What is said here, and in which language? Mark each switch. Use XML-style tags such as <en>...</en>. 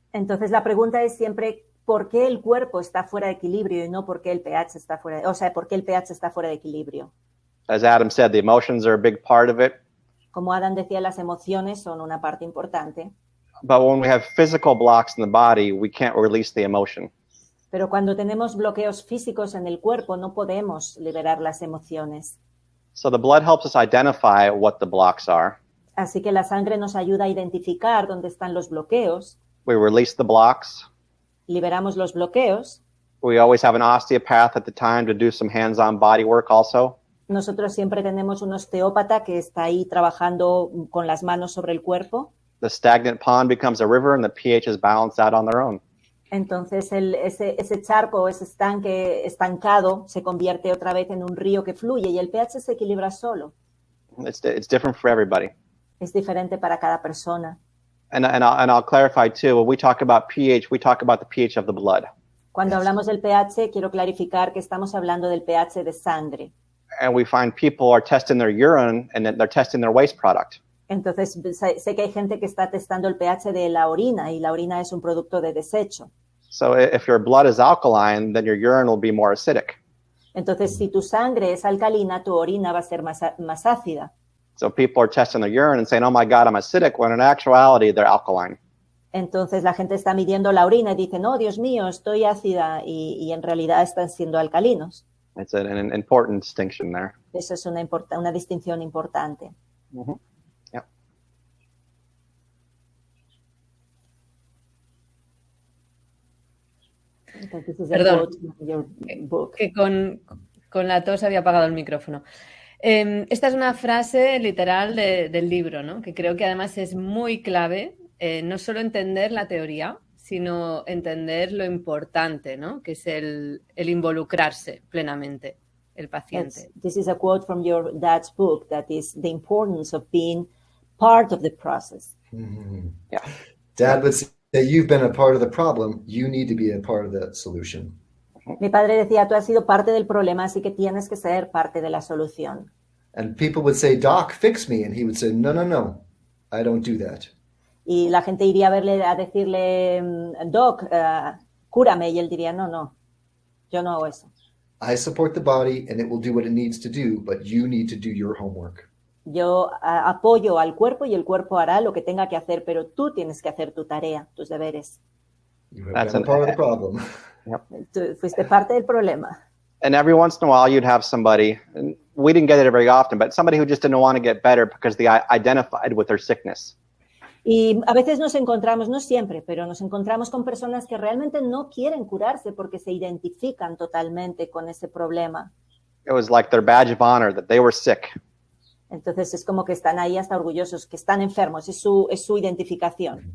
<es>Entonces la pregunta es siempre ¿por qué el cuerpo está fuera de equilibrio y no por qué el pH está fuera por qué el pH está fuera de equilibrio?</es> <en>As Adam said, the emotions are a big part of it.</en> <es>Como Adam decía, las emociones son una parte importante.</es> <en>But when we have physical blocks in the body, we can't release the emotion.</en> <es>Pero cuando tenemos bloqueos físicos en el cuerpo, no podemos liberar las emociones.</es> <en>So the blood helps us identify what the blocks are.</en> <es>Así que la sangre nos ayuda a identificar dónde están los bloqueos.</es> <en>We release the blocks.</en> <es>Liberamos los bloqueos.</es> <en>We always have an osteopath at the time to do some hands-on body work also.</en> <es>Nosotros siempre tenemos un osteópata que está ahí trabajando con las manos sobre el cuerpo.</es> <en>The stagnant pond becomes a river and the pH is balanced out on their own.</en> <es>Entonces ese charco, ese estanque estancado se convierte otra vez en un río que fluye y el pH se equilibra solo.</es> <en>It's different for everybody.</en> <es>Es diferente para cada persona.</es> <en>And I'll clarify too, when we talk about pH, we talk about the pH of the blood.</en> <es>Cuando hablamos del pH, quiero clarificar que estamos hablando del pH de sangre.</es> <en>And we find people are testing their urine and then they're testing their waste product.</en> <es>Entonces, sé que hay gente que está testando el pH de la orina y la orina es un producto de desecho.</es> <en>So if your blood is alkaline, then your urine will be more acidic.</en> <es>Entonces, si tu sangre es alcalina, tu orina va a ser más ácida.</es> <en>So people are testing their urine and saying, oh my God, I'm acidic, when in actuality, they're alkaline.</en> <es>Entonces, la gente está midiendo la orina y dicen, oh, Dios mío, estoy ácida, y en realidad están siendo alcalinos.</es> <en>It's an important distinction there.</en> <es>Eso es una distinción importante. Mm-hmm. Yeah. Perdón, que con la tos había apagado el micrófono. Esta es una frase literal del libro, ¿no? Que creo que además es muy clave, no solo entender la teoría, sino entender lo importante, ¿no? Que es el involucrarse plenamente el paciente.</es> <en>This is a quote from your dad's book, that is the importance of being part of the process. Mm-hmm. Yeah. Dad would say, you've been a part of the problem, you need to be a part of the solution.</en> <es>Mi padre decía, tú has sido parte del problema, así que tienes que ser parte de la solución.</es> <en>And people would say, Doc, fix me. And he would say, no, no, no, I don't do that.</en> <es>Y la gente iría a decirle, Doc, cúrame. Y él diría, no, no, yo no hago eso.</es> <en>I support the body and it will do what it needs to do, but you need to do your homework.</en> <es>Yo apoyo al cuerpo y el cuerpo hará lo que tenga que hacer, pero tú tienes que hacer tu tarea, tus deberes.</es> <en>You have been a part of the problem. Yep.</en> <es>Tú fuiste parte del problema.</es> <en>And every once in a while, you'd have somebody, and we didn't get it very often, but somebody who just didn't want to get better because they identified with their sickness.</en> <es>Y a veces nos encontramos, no siempre, pero nos encontramos con personas que realmente no quieren curarse porque se identifican totalmente con ese problema.</es> <en>It was like their badge of honor that they were sick.</en> <es>Entonces es como que están ahí hasta orgullosos, que están enfermos, es su identificación.</es>